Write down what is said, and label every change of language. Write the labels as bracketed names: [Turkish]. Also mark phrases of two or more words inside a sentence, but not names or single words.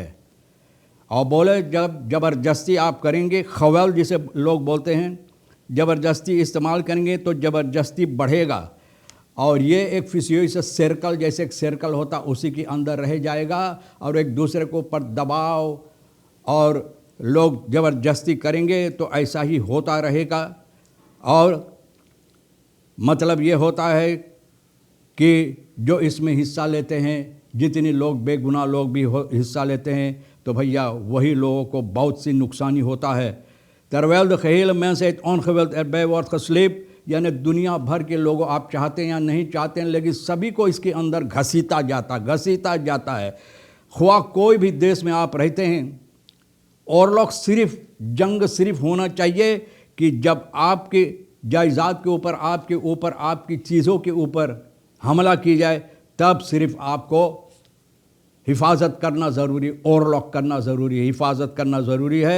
[Caribbean Hindustani] और बोले जब ज़बरदस्ती आप करेंगे, खवल जिसे लोग बोलते हैं, ज़बरदस्ती इस्तेमाल करेंगे तो ज़बरदस्ती बढ़ेगा और ये एक फिसियोई से सर्कल जैसे एक सर्कल होता उसी के अंदर रह जाएगा और एक दूसरे को ऊपर दबाव और लोग ज़बरदस्ती करेंगे तो ऐसा ही होता रहेगा। और मतलब ये होता है कि जो इसमें हिस्सा लेते हैं, जितने लोग बेगुनाह लोग भी हिस्सा लेते हैं, तो भैया वही लोगों को बहुत सी नुकसानी होता है। [Dutch] terwijl de gehele mensheid ongewild erbij wordt gesleept, [Caribbean Hindustani] यानी दुनिया भर के लोग आप चाहते हैं या नहीं चाहते हैं, लेकिन सभी को इसके अंदर घसीटा जाता है। ख्वाह कोई भी देश में आप रहते हैं और लोग सिर्फ जंग सिर्फ होना चाहिए कि जब आपके जायदाद के ऊपर, आपकी चीज़ों के ऊपर हमला की जाए, तब सिर्फ आपको हिफाजत करना ज़रूरी, ओवरलॉक करना ज़रूरी है, हिफाजत करना ज़रूरी है।